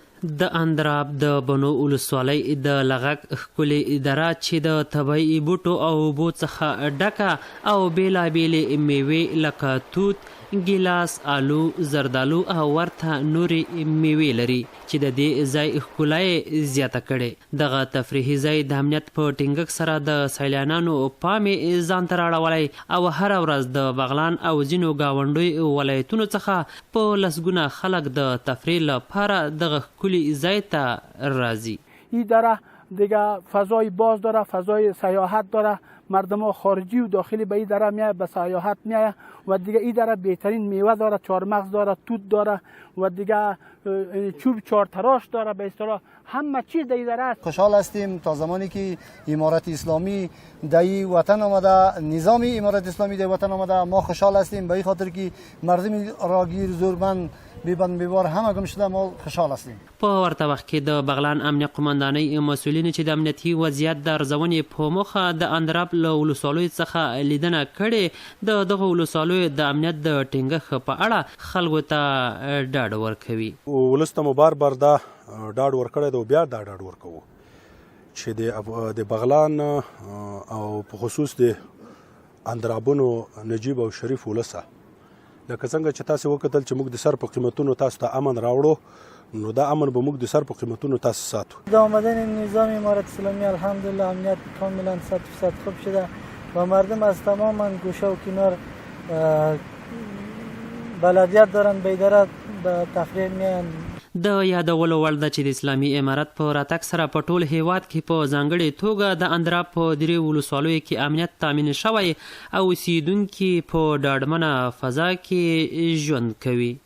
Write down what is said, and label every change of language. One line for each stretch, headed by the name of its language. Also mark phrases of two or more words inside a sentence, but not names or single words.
Pashto: د اندراب د بنو ولسوالۍ د لغک ښکلې اداره چې د طبیعي بوټو او اوبو څخه ډکه او بېلابېلې میوې لکه توت، ګیلاس، آلو، زردالو او ورته نورې میوې لري چې د دې ځای ښکلا یې زیاته کړې. دغه تفریحي ځای د امنیت په ټینګښت سره د سیلانیانو پام یې ځان ته راړولی او هره ورځ د بغلان او ځینو ګاونډیو ولایتونو څخه په لسګونه خلک د تفریح لپاره دغه ښکلي ځای ته راځي.
Persian: این دره دیگه فضای باز داره، فضای سیاحت داره، مردم خارجی و داخلی به این دره میایه، به سیاحت میایه و دیگه این دره بهترین میوه داره، چهارمغز داره، توت داره و دیگه چوب چهارتراش داره. به اصطلاح همه چیز در این دره است. خوشحال هستیم تا زمانی که امارت اسلامی در این وطن آمده، نظام امارت اسلامی در وطن آمده، ما خوشحال هستیم به این خاطر که مردم راگیر زورمند بیبند بیبار همه گم شده، ما خوشحال هستیم.
Pashto: په ورته وخت کې د بغلان امنیه قمندانۍ مسؤلینو چې د امنیتي وضعیت د ارزونې په موخه د اندراب له ولسوالیو څخه لیدنه کړې د دغه ولسوالیو د امنیت د ټینګښت په اړه خلکو ته ډاډ ورکوي. ولس ته مو بار بار دا ډاډ ورکړی دی او بیا دا ډاډ ورکوو چې د بغلان او په خصوص د اندرابونو نجیب او شریف ولسه لکه څنګه چې تاسو وکتل چې موږ د سر په قیمتونو تاسو ته امن راوړو، نو دا امن به موږ د سر په قیمتونو تاسو ساتو.
Persian: د آمدن نظام امارت اسلامی الحمدلله امنیت کاملا 100% خوب شده و مردم از تمام گوشه و کنار بلدیت دارن به اداره به تفریح میان.
Pashto: د یادولو وړ ده چې د اسلامي امارت په راتګ سره په ټول هیواد کې په ځانګړې توګه د اندراب په درې ولسوالیو کې امنیت تامین شوی او اوسیدونکي په ډاډمنه فضا کې ژوند کوي.